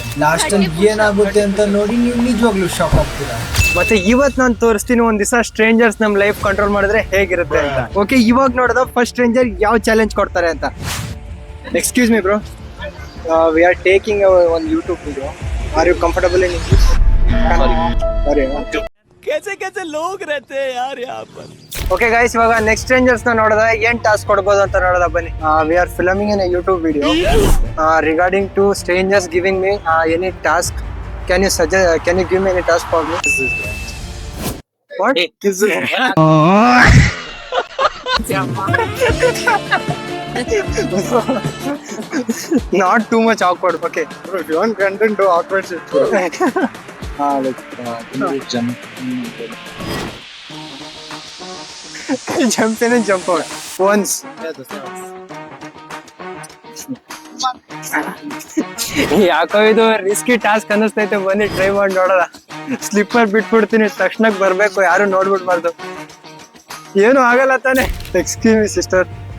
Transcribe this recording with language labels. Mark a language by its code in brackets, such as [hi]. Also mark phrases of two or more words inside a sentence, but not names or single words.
[kn] ಲಾಸ್ಟ್ ಅಲ್ಲಿ ಏನಾಗುತ್ತೆ ಅಂತ ನೋಡಿ ನೀವು ನಿಜವಾಗ್ಲೂ ಶಾಕ್ ಆಗ್ತೀರಾ. ಮತ್ತೆ ಇವತ್ತು ನಾನು ತೋರಿಸ್ತೀನಿ ಒಂದ್ ದಿವಸ ಸ್ಟ್ರೇಂಜರ್ಸ್ ನಮ್ [en] life control [kn] ಮಾಡಿದ್ರೆ ಹೇಗಿರುತ್ತೆ ಅಂತ. ಓಕೆ, ಇವಾಗ ನೋಡೋದು [en] first stranger [kn] ಯಾವ ಚಾಲೆಂಜ್ ಕೊಡ್ತಾರೆ ಅಂತ. [en] Excuse me bro, we are taking one YouTube video. Are you comfortable in English? [hi] कैसे कैसे लोग रहते हैं यार यहाँ पर. [en] Okay guys, [kn] ಇವಾಗ [en] next strangers [kn] ನ ನೋಡೋದ ಏನ್ ಟಾಸ್ಕ್ ಕೊಡ್ಬೋದು ಅಂತ ನೋಡೋದ ಬನ್ನಿ. [en] We are filming in YouTube video regarding to strangers giving me any task. Can you give me any task for me? What? Not too much awkward. Okay. Bro, if you want content, do awkward shit. Jump in and jump out once. [kn] ಯಾಕೋ ಇದು [en] risky task [kn] ಅನ್ನಿಸ್ತೈತೆ. ಬನ್ನಿ ಟ್ರೈ ಮಾಡಿ ನೋಡೋಣ. ಸ್ಲಿಪ್ಪರ್ ಬಿಟ್ಬಿಡ್ತೀನಿ, ತಕ್ಷಣಕ್ಕೆ ಬರ್ಬೇಕು, ಯಾರು ನೋಡ್ಬಿಡ್ಬಾರ್ದು. ಏನು ಆಗಲ್ಲ ತಾನೆ? [en] Excuse me sister.